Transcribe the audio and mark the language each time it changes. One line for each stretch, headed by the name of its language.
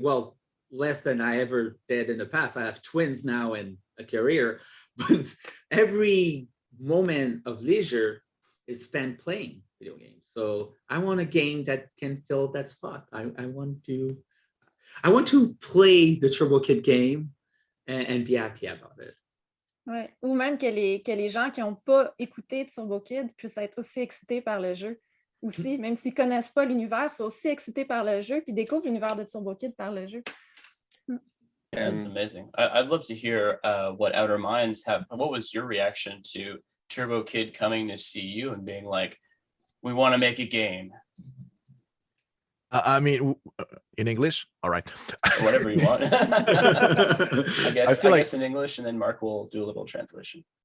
English: Well, less than I ever did in the past. I have twins now and a career, but every moment of leisure is spent playing video games. So I want a game that can fill that spot. I want to play the Turbo Kid game and be happy about it. Ouais.
French: Ou même que les gens qui n'ont pas écouté Turbo Kid puissent être aussi excités par le jeu. Aussi, même s'ils ne connaissent pas l'univers, sont aussi excités par le jeu puis découvrent l'univers de Turbo Kid par le jeu.
English: That's amazing. I'd love to hear what Outer Minds have. What was your reaction to Turbo Kid coming to see you and being like, we want to make a game? I mean, in English? All right. Whatever you want. I guess in English, and then Mark will do a little translation.